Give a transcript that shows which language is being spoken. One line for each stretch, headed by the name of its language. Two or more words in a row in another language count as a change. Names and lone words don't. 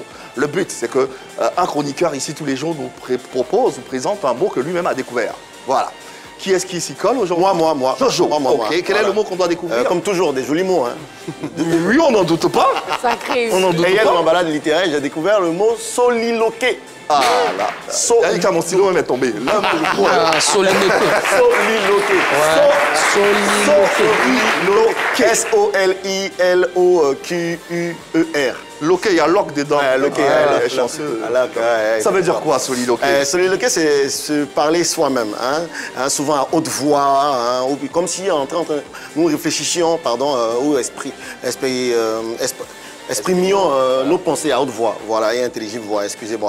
French: Le but, c'est qu'un chroniqueur ici tous les jours nous propose, nous présente un mot que lui-même a découvert. Voilà. Qui est-ce qui s'y colle aujourd'hui? Moi. Jojo. Moi. Quel est le mot qu'on doit découvrir? Comme toujours, des jolis mots. Hein. Oui, on n'en doute pas. Sacré. On n'en doute pas. Et hier, dans ma balade littéraire, j'ai découvert le mot soliloqué. Ah là. Yannick, mon stylo est tombé. Soliloqué. Soliloqué. S-O-L-I-L-O-Q-U-E-R. Loqué, il y a loque dedans. Loqué, chanceux. Ça veut dire quoi, soliloqué? Soliloqué, c'est se parler soi-même. Souvent à haute voix, comme si nous réfléchissions, ou exprimions nos pensées à haute voix, voilà, et intelligible voix, excusez-moi.